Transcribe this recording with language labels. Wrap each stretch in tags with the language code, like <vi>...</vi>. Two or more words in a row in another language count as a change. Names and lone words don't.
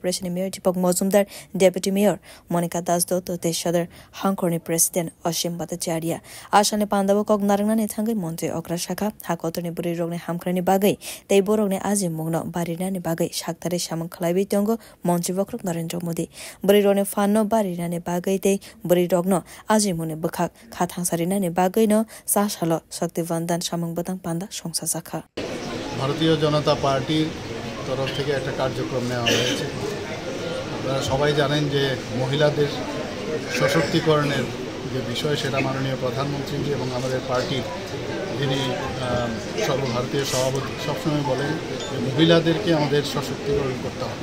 <trp>ni Mayor Deepak Mozumdar Deputy Mayor Monica Das Dotto Teshadar Hangkor ni President Ashim Bhattacharya Ashal ni panda wa kok narangna ni thangai Montri Okra Shaka Hakotor ni Brirog ni hamkrani bagai tei borok ni aji mungno barina ni bagai shaktare samung khlaibi tongo Montri Bokrok Narendra Modi Brirog ni fanno barina ni bagai tei Brirog no aji mune bukhak khathang sarina ni bagai no sashalo shakti vandan samung batang panda songsa sakha</trp> <bn>ভারতীয় জনতা পার্টির তরফ থেকে একটা কার্যক্রম নেওয়া হয়েছে। আপনারা সবাই জানেন যে মহিলাদের সশক্তিকরণের যে বিষয় সেটা মাননীয় প্রধানমন্ত্রী এবং আমাদের পার্টির যিনি সর্বভারতীয় সভাপতি সবসময় বলেন যে মহিলাদেরকে আমাদের সশক্তিকরণ করতে হবে।</bn>